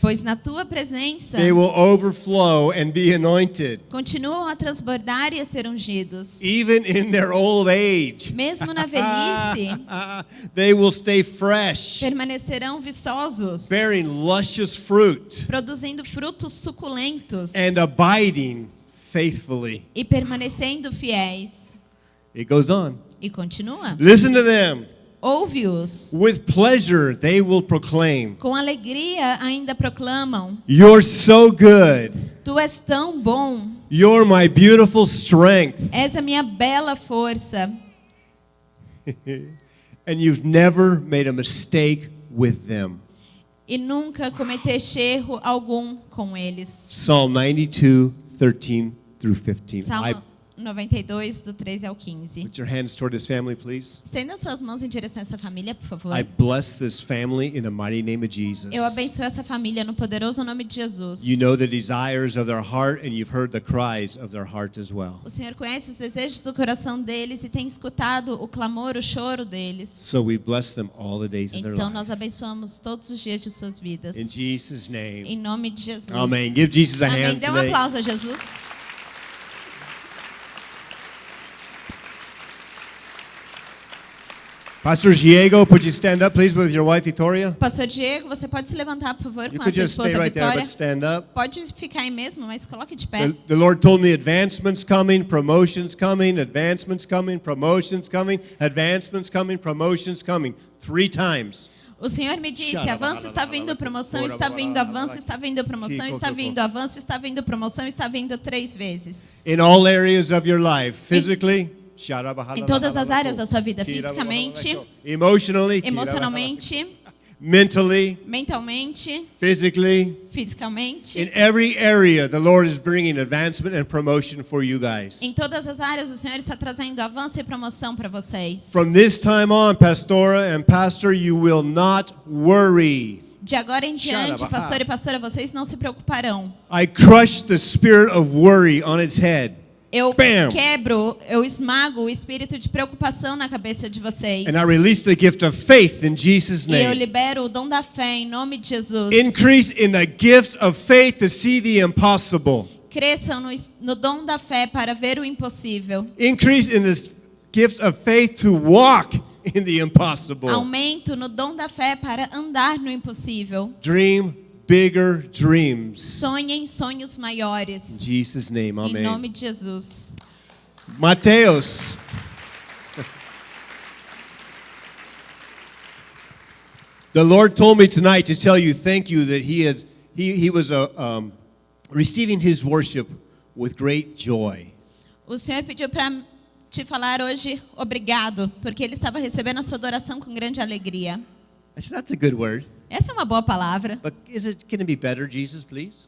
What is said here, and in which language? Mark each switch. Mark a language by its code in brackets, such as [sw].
[pt] Pois na tua presença [en] they will overflow and be anointed. [pt] continuam a transbordar e a ser ungidos. [en] Even in their old age, [pt] Mesmo na velhice, [en] they will stay fresh, [pt] permanecerão viçosos, [en] bearing luscious fruit [pt] produzindo frutos suculentos [en] and abiding faithfully. [pt] e permanecendo fiéis. [en] It goes on. [pt] E continua. [en] Listen to them. [pt] Ouve-os. [en] With pleasure they will proclaim, [pt] Com alegria ainda proclamam: [en] "You're so good. [pt] Tu és tão bom. [en] You're my beautiful strength." [pt] És a minha bela força. [en] And you've never made a mistake with them. [pt] E nunca cometeste erro algum com eles. [en] Psalm 92, 13 through 15. [pt] Salmo 92, do 13 ao 15. [en] Put your hands toward this family, please. [pt] Estenda suas mãos em direção a essa família, por favor. [en] I bless this family in the mighty name of Jesus. [pt] Eu abençoo essa família no poderoso nome de Jesus. [en] You know the desires of their heart, and you've heard the cries of their heart as well. [pt] O Senhor conhece os desejos do coração deles e tem escutado o clamor, o choro deles. [en] So we bless them all the days of their [pt] Então [en] life. [pt] nós abençoamos todos os dias de suas vidas. [en] In Jesus' name. [pt] Em nome de Jesus. [en] Amen. Give Jesus a [pt] Amém. [en] hand [pt] Dê um [en] today. [pt] aplauso a Jesus. [en] Pastor Diego, would you stand up, please, with your wife, Victoria? [pt] Pastor Diego, você pode se levantar, por favor, [en] You [pt] com a [en] could [pt] sua [en] just stay [pt] esposa [en] right there, [pt] Vitória. [en] but stand up. [pt] Pode ficar aí mesmo, mas coloque de pé. [en] The Lord told me advancements coming, promotions coming, advancements coming, promotions coming, advancements coming, promotions coming. 3 times. [pt] O Senhor me disse: avanço está vindo, promoção está vindo, avanço está vindo, promoção está vindo, avanço está vindo, promoção está vindo 3 vezes. [en] In all areas of your life, physically, [pt] Em todas as áreas da sua vida, fisicamente, [en] emotionally, [pt] emocionalmente, [en] mentally, [pt] mentalmente, [en] physically, [pt] fisicamente. [en] in every area, the Lord is bringing advancement and promotion for you guys. [pt] Em todas as áreas, o Senhor está trazendo avanço e promoção para vocês. [en] From this time on, Pastora and Pastor, you will not worry. [pt] De agora em diante, [en] Shut up. [pt] pastor e pastora, vocês não se preocuparão. [en] I crush the spirit of worry on its head. [pt] Eu Bam! quebro, eu esmago o espírito de preocupação na cabeça de vocês. [en] And I release the gift of faith in Jesus' [pt] E eu [en] name. [pt] libero o dom da fé em nome de Jesus. [en] Increase in the gift of faith to see the impossible. [pt] Cresçam no dom da fé para ver o impossível. [en] Increase in this gift of faith to walk in the impossible. [pt] Aumento no dom da fé para andar no impossível. [en] Dream bigger dreams. [pt] Sonhem sonhos [en] In [pt] maiores. [en] Jesus' name, [pt] Em [en] amen. [pt] nome de Jesus. Mateus. [en] The Lord told me tonight to tell you thank you that he was receiving his worship with great joy. [pt] O Senhor pediu para te falar hoje obrigado, porque Ele estava recebendo a sua adoração com grande alegria. [en] I said, that's a good word. [pt] Essa é uma boa palavra. [en] But can it be better, Jesus, please?